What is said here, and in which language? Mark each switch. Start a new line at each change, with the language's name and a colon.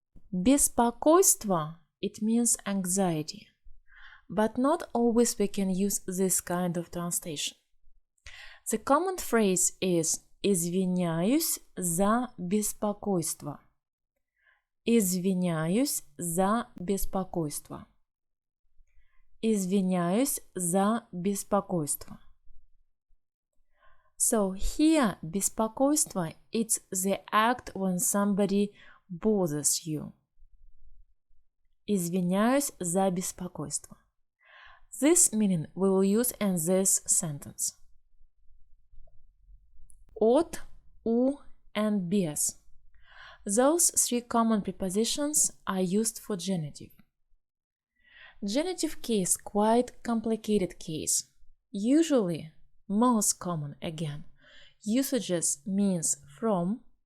English: Беспокойство, it means anxiety, but not always we can use this kind of translation. The common phrase is
Russian: «Извиняюсь за беспокойство». Извиняюсь за беспокойство. Извиняюсь за беспокойство.
English: So here, беспокойство, it's the act when somebody bothers you.
Russian: Извиняюсь за беспокойство.
English: This meaning we will use in this sentence.
Russian: От, у,
English: and
Russian: без.
English: Those three common prepositions are used for genitive. Genitive case quite complicated case. Usually, most common again, usages means from.